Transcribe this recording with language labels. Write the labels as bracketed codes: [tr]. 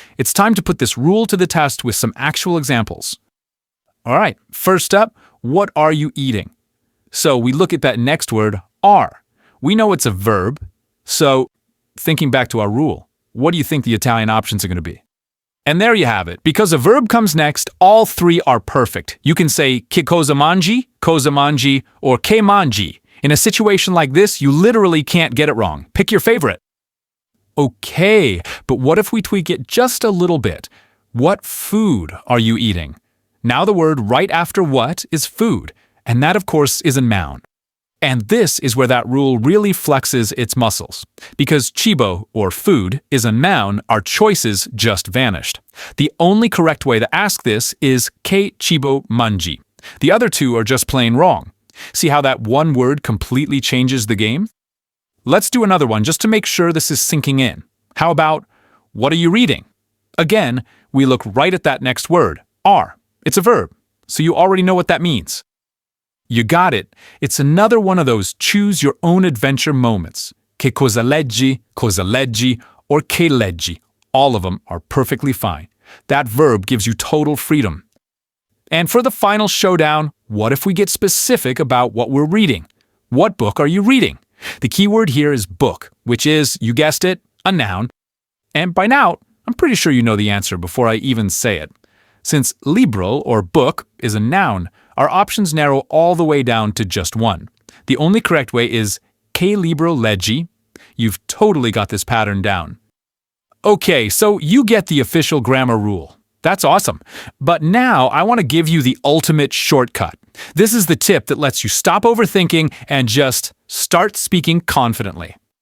[en] It's time to put this rule to the test with some actual examples. All right, first up, what are you eating? So we look at that next word, are. We know it's a verb, so thinking back to our rule, what do you think the Italian options are going to be? And there you have it. Because a verb comes next, all three are perfect. You can say [it] che cosa mangi, or che mangi. [en] In a situation like this, you literally can't get it wrong. Pick your favorite. Okay, but what if we tweak it just a little bit? What food are you eating? Now the word right after what is food, and that of course is a noun. And this is where that rule really flexes its muscles. Because cibo, or food, is a noun, our choices just vanished. The only correct way to ask this is [it] che cibo mangi. [en] The other two are just plain wrong. See how that one word completely changes the game? Let's do another one just to make sure this is sinking in. How about, what are you reading? Again, we look right at that next word, are. It's a verb, so you already know what that means. You got it. It's another one of those choose-your-own-adventure moments. [it] Che cosa leggi, or che leggi. [en] All of them are perfectly fine. That verb gives you total freedom. And for the final showdown, what if we get specific about what we're reading? What book are you reading? The key word here is book, which is, you guessed it, a noun. And by now, I'm pretty sure you know the answer before I even say it. Since libro, or book, is a noun, our options narrow all the way down to just one. The only correct way is [it] che libro leggi. [en] You've totally got this pattern down. Okay, so you get the official grammar rule. That's awesome. But now I want to give you the ultimate shortcut. This is the tip that lets you stop overthinking and just start speaking confidently.